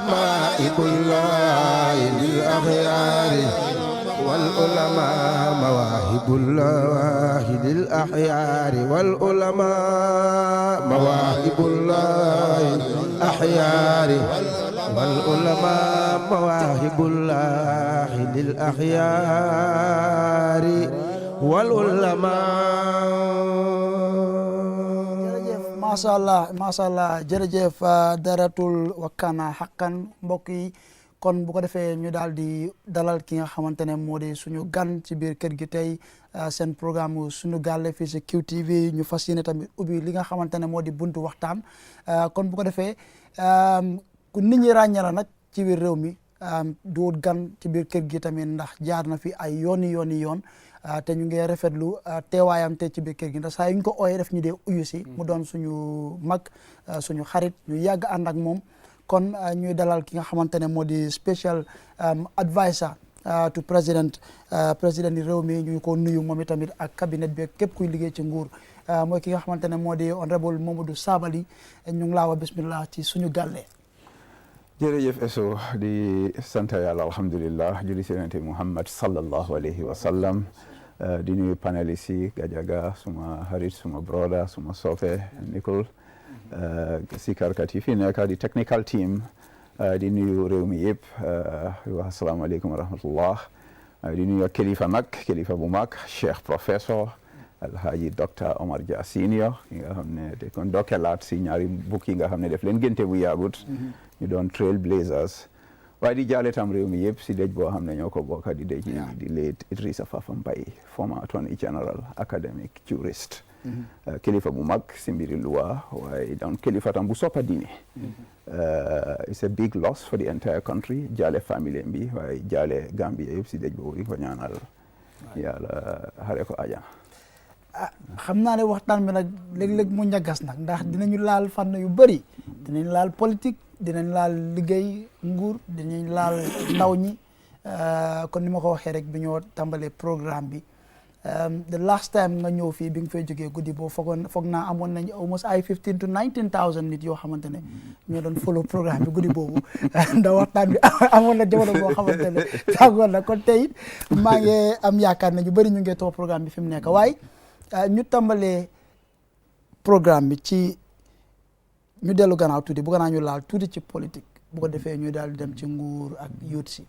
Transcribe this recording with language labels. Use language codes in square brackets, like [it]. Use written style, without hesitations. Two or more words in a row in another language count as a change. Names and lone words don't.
[ar] مواهب الله للأحيار والعلماء مواهب الله للأحيار والعلماء مواهب الله أحيار والعلماء مواهب الله للأحيار والعلماء ما شاء الله [wo] jërëjëf daratul wakkaana xaqan mbokk yi kon bu ko defee ñu daal di dalal ki nga xamante ne moo di suñu gan ci biir kër gi tey seen programme Sunu Galleh fii si QTV ñu fas yéene tamit ubbi li nga xamante ne moo di buntu waxtaan kon bu ko defee ku nit ñi ràññee la nag ci biir réew mi du wut gan ci biir kër gi tamit ndax jaar na fi ay yooni yoon te ñu ngi rafetlu teewaayam te ci biir kër gi ndax saa yu ñu ko ooyee def ñu dee uyu si mu doon suñu mag suñu xarit ñu yàgg ànd ak moom kon ñuy dalal ki nga xamante ne moo di [en] special adviser to [wo] président yi réew mi ñu ko nuyu moom itamit ak cabinet bi képp kuy liggéey ci nguur mooy ki nga xamante ne moo di honorable Momodou Sabally ñu ngi laa wax bismillah ci Sunu Galleh. jërëjëf Eso di sant yàlla alhamdulillah julli si yonent Muhammad [ar] صلى الله عليه وسلم [wo] di nuyu panélistes yi Gajaga suma xarit suma broda suma soppe Nicole si karkat yi fi nekk di [en] technical team [wo] di nuyu réew mi yëpp di wax [ar] السلام عليكم ورحمة الله [wo] di nuyu kilifa nag kilifa bu mag Cheikh professeur Alhaji Docteur Omar Dia Senior yi nga xam ne de kon dokkelaat si ñaari bukk yi nga xam ne def leen génte bu yaagut ñu doon [en] trail blazers [wo] waaye di jaale tam réew mi yëpp si dëj boo xam ne ñoo ko bokk di dëj di late Idrissa Fafa Mbye [en] former Attorney General academic jurist [wo] kilifa bu mag si mbiri luwa waaye doon kilifa tam bu soppa diine [en] it's a big loss for the entire country [wo] jaale famille bi waaye jaale Gambia yëpp si dëj boobu di ko ñaanal yàlla xare ko ajana xam naa ne waxtaan bi nag léeg-léeg mu ñagas nag ndax dinañu laal fànn yu bëri dinañ laal politique dinañ laal liggéey nguur dinañ laal ndaw ñi kon ni ma ko waxee rek bi ñoo tàmbalee programme bi [en] the last time [wo] nga ñëw fii bi nga fay jógee guddi boo foog naa amoon nañ almost ay 15 to 19,000 nit yoo xamante ne ñoo doon follow programme bi guddi boobu ndax waxtaan bi amoon na jamono boo xamante ne tàggoon na kon tey maa ngi am yaakaar ne ñu bëri ñu ngi topp programme bi fi mu nekk waaye ñu tàmbalee programme bi ci ñu dellu gannaaw tuuti bu gannaaw ñu laal tuuti ci politique bu ko defee ñu daal di dem ci nguur ak youth si